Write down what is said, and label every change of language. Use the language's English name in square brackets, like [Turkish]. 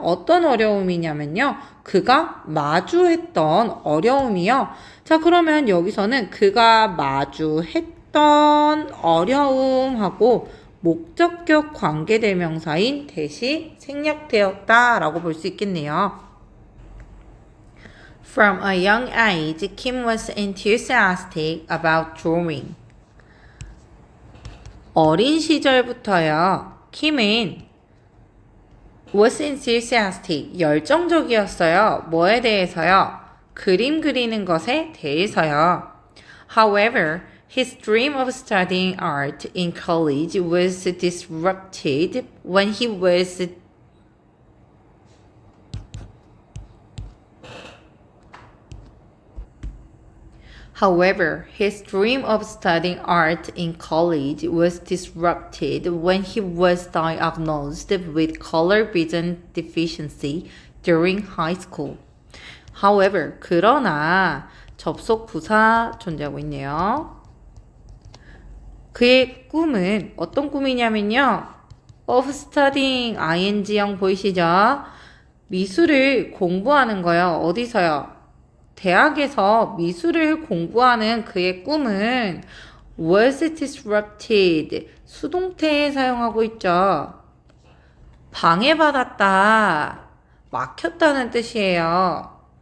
[Korean] 어떤 어려움이냐면요. 그가 마주했던 어려움이요. 자, 그러면 여기서는 그가 마주했던 어려움하고 목적격 관계대명사인 대시 생략되었다 라고 볼 수 있겠네요. [English] From a young age, Kim was enthusiastic about drawing. [Korean] 어린 시절부터요. 킴은 was enthusiastic, 열정적이었어요. 뭐에 대해서요? 그림 그리는 것에 대해서요. [English] However, his dream of studying art in college was disrupted when he was However, his dream of studying art in college was disrupted when he was diagnosed with color vision deficiency during high school. [Korean] However, 그러나 접속 부사 존재하고 있네요. 그의 꿈은 어떤 꿈이냐면요. of studying ing형 보이시죠? 미술을 공부하는 거요. 어디서요? 대학에서 미술을 공부하는 그의 꿈은 [English] was disrupted, [Korean] 수동태에 사용하고 있죠. 방해받았다, 막혔다는 뜻이에요.